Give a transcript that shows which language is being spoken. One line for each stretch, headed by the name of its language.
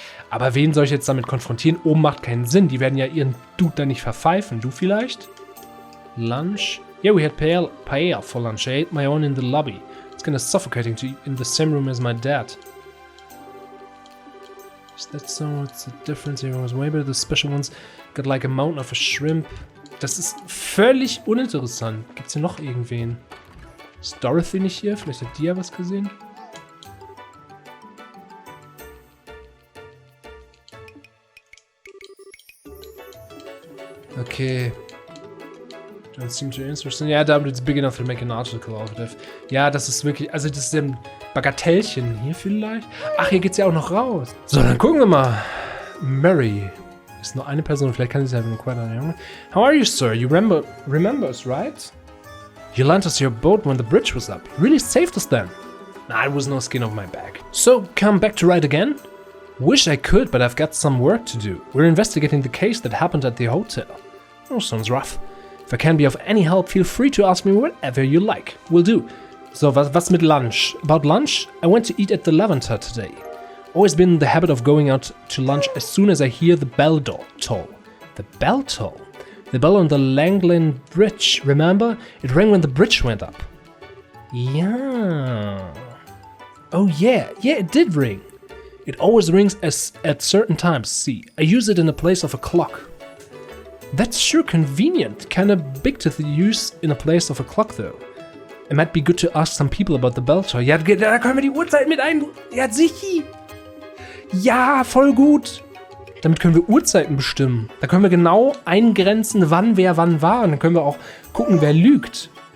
German: Aber wen soll ich jetzt damit konfrontieren? Oben macht keinen Sinn. Die werden ja ihren Dude da nicht verpfeifen. Du vielleicht? Lunch?
English: Yeah, we had paella for lunch. I ate my own in the lobby. It's kind of suffocating to eat in the same room as my dad. Is that so? What's the difference? Everyone was way better. The special ones got like a mountain of a shrimp.
German: Das ist völlig uninteressant. Gibt's hier noch irgendwen? Ist Dorothy nicht hier? Vielleicht hat die ja was gesehen? Okay.
English: Don't seem too interesting. Yeah, but it's big enough to make an article out of it.
German: Ja, das ist wirklich... Also das ist ein Bagatellchen hier vielleicht. Ach, hier geht's ja auch noch raus. So, dann gucken wir mal. Mary. Ist nur eine Person. Vielleicht kann sie es ja quite an.
English: How are you, sir? You remember us, right? You lent us your boat when the bridge was up. You really saved us then. Nah, it was no skin off my back. So, come back to ride again? Wish I could, but I've got some work to do. We're investigating the case that happened at the hotel. Oh, sounds rough. If I can be of any help, feel free to ask me whatever you like. Will do.
German: So, was mit lunch?
English: About lunch? I went to eat at the Lavender today. Always been in the habit of going out to lunch as soon as I hear the bell toll. The bell toll? The bell on the Langland Bridge, remember? It rang when the bridge went up. Yeah. Oh yeah, it did ring. It always rings at certain times, see. I use it in the place of a clock. That's sure convenient. Kinda big to use in a place of a clock, though. It might be good to ask some people about the bell toll.
German: Ja, da können wir die Uhrzeit mit ein... Ja, sicher. Ja, voll gut. Damit können wir Uhrzeiten bestimmen. Da können wir genau eingrenzen, wann wer wann war. Und dann können wir auch gucken, wer lügt.